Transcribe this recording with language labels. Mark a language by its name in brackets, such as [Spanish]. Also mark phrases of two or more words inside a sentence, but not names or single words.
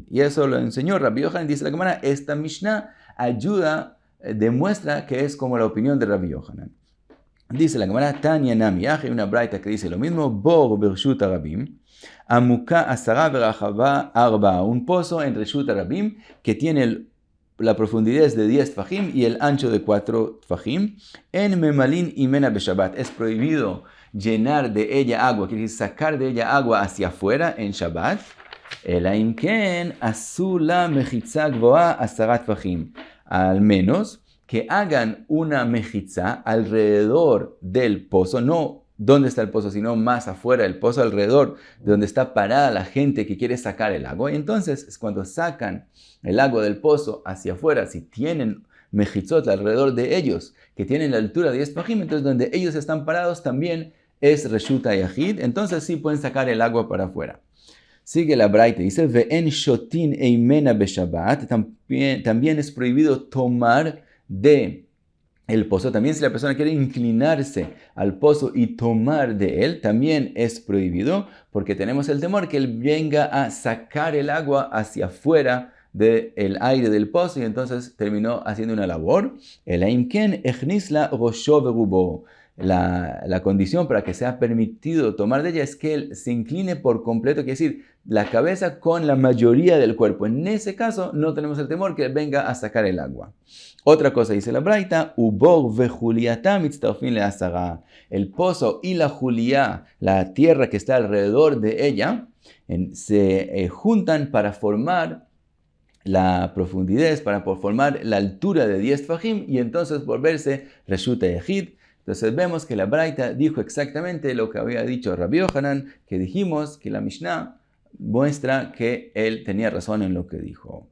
[Spanish] Y eso lo enseñó Rabbi Yohanan. Dice la Gemara, esta Mishnah demuestra que es como la opinión de Rabbi Yohanan. Dice la Gemara, [Aramaic] Tanya Nami, [Spanish] hay una braita que dice lo mismo, [Hebrew] Bor bershut arabim, amuka asara verachava arba, [Spanish] un pozo en [Hebrew] reshut arabim [Spanish] que tiene la profundidad es de 10 tfajim y el ancho de 4 tfajim, [Hebrew] en memalin imena beshabat, [Spanish] es prohibido llenar de ella agua, quiere decir sacar de ella agua hacia afuera en Shabbat. [Hebrew] Elaimken asula mechitza gvoa asarat tfajim, [Spanish] al menos que hagan una mejitza alrededor del pozo, no donde está el pozo, sino más afuera del pozo, alrededor de donde está parada la gente que quiere sacar el agua. Y entonces es cuando sacan el agua del pozo hacia afuera, si tienen mejitzot alrededor de ellos, que tienen la altura de 10 fajim, entonces donde ellos están parados también es [Hebrew] reshut yahid, [Spanish] entonces sí pueden sacar el agua para afuera. Sigue la braita, dice, [Hebrew] ve'en shotin eimena beshabat, [Spanish] también es prohibido tomar de el pozo. También si la persona quiere inclinarse al pozo y tomar de él, también es prohibido, porque tenemos el temor que él venga a sacar el agua hacia afuera del aire del pozo y entonces terminó haciendo una labor. [Hebrew] El aimken echnisla rosho verubo. [Spanish] La condición para que sea permitido tomar de ella es que él se incline por completo, quiere decir, la cabeza con la mayoría del cuerpo. En ese caso no tenemos el temor que él venga a sacar el agua. Otra cosa dice la braita, [Hebrew] ubor vejuliata mitztarfin le asara. [Spanish] El pozo y la juliá, la tierra que está alrededor de ella, se juntan para formar la profundidad, para formar la altura de 10 fajim y entonces volverse [Hebrew] reshut yahid. [Spanish] Entonces vemos que la braita dijo exactamente lo que había dicho Rabbi Yohanan, que dijimos que la Mishnah muestra que él tenía razón en lo que dijo.